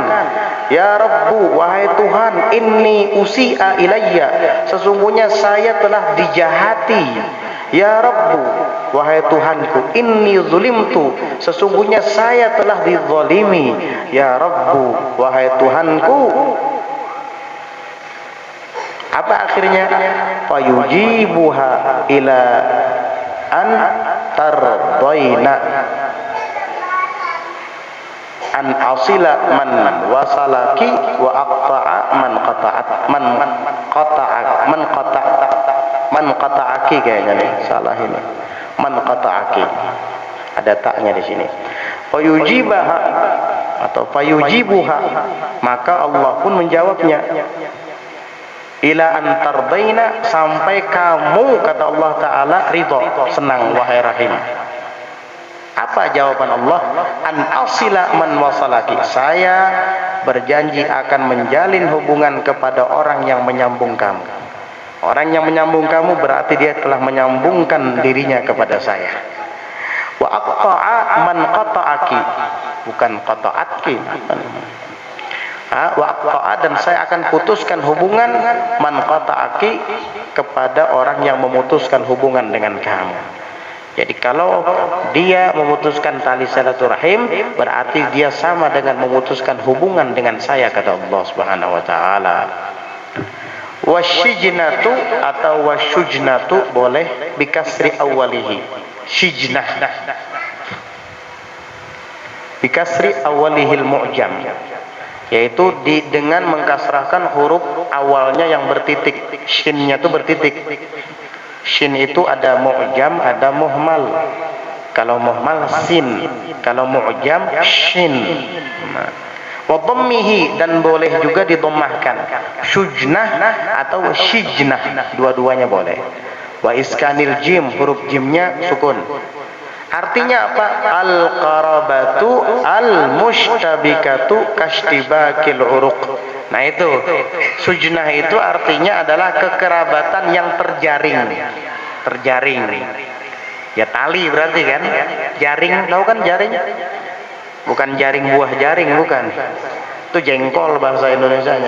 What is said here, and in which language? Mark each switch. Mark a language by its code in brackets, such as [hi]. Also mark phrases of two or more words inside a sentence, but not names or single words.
[ar] يا رب, [id] wahai Tuhan, [ar] إني أسيء إلي, [id] sesungguhnya saya telah dijahati. [ar] يا رب, [id] wahai Tuhanku, [ar] إني ظلمت, [id] sesungguhnya saya telah dizalimi. [ar] يا رب, [id] wahai Tuhanku. Apa akhirnya? [ar] فيجيبها إلى أن ترضين أن أصل من وصلك وأقطع من قطعك, [id] kayaknya nih salah ini, [ar] من قطعك, [id] ada taknya di sini. Fayujibaha atau fayujibuha, maka Allah pun menjawabnya. [ar] إلى أن ترضين, [id] sampai kamu, kata Allah Ta'ala, ridho, senang, wahai Rahim. Apa jawaban Allah? [ar] أن أصل من وصلك, [id] saya berjanji akan menjalin hubungan kepada orang yang menyambung kamu. Orang yang menyambung kamu berarti dia telah menyambungkan dirinya kepada saya. [ar] وأقطع من قطعك, [id] bukan qata'atki. Dan saya akan putuskan hubungan [ar] من قطعك, [id] kepada orang yang memutuskan hubungan dengan kamu. Jadi kalau dia memutuskan tali silaturahim, berarti dia sama dengan memutuskan hubungan dengan saya, kata Allah [ar] سبحانه وتعالى. Wasyijnatu atau wasyujnatu boleh بكسر أوله، شجنة بكسر أوله المعجم, [id] yaitu dengan mengkasrahkan huruf awalnya yang bertitik. Shinnya itu bertitik. Shin itu ada mu'jam, ada muhmal. Kalau muhmal sin, kalau mu'jam shin. [ar] وضمه, [id] dan boleh juga didommahkan, syujnah atau syijnah, dua-duanya boleh. [ar] وإسكان الجيم, [id] huruf jimnya sukun. Artinya apa? [ar] القرابة المشتبكة كاشتباك العروق. [id] Nah itu, sujnah itu artinya adalah kekerabatan yang terjaring. Terjaring. Ya tali berarti kan? Jaring, tahu kan jaring? Bukan jaring buah jaring, bukan. Itu jengkol bahasa Indonesianya.